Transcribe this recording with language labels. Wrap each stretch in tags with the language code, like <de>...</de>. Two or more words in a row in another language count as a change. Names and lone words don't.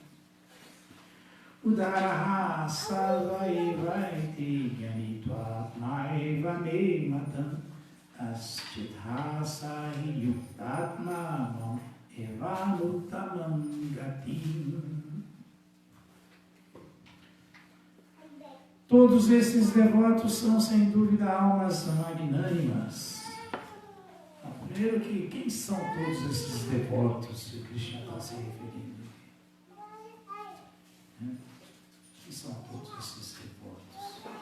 <sa>उदाराः सर्वएवैते ज्ञानीत्व आत्मैव मे मतम् आस्थितः सहि युक्तात्मा माम् एवानुत्तमाम् गतिम्.</sa> <pt>Todos esses devotos são, sem dúvida, almas magnânimas. Primeiro, quem são todos esses devotos que o Krishna está se referindo? Quem são todos esses devotos?</pt>